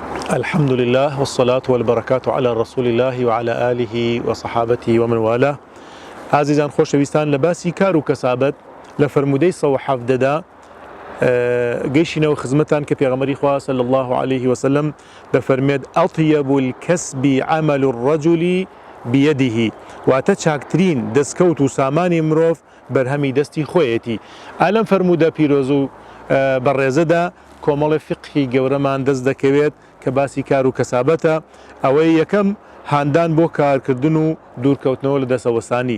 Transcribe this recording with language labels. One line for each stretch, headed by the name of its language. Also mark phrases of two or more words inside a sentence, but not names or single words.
Arabic: الحمد لله والصلاة والبركات على رسول الله وعلى آله وصحابته ومن والاه.
Central Kurdish: عزيزان خۆشەویستان لە باسی کار و کەسابەت لە فەرمودەی 117 گەیشتینەوە خزمەتان کە پێغەمبەری خوا
Arabic: صلی الله عليه وسلم
Central Kurdish: دەفەرمێت
Arabic: ئەطیب الکەسب عمل الرجل بيده
Central Kurdish: واتە چاکترین دەستکەوت و سامانی مرۆڤ بەرهەمی دەستی خۆیەتی. ئالەم فەرمودە پیرۆز و بەڕێزەدا کۆمەڵی فقهی گەورەمان دەست دەکەوێت کە باسی کار و کەسابەتە. ئەوەی یەکەم هاندان بۆ کارکردن و دوورکەوتنەوە لە دەسەوەستانی.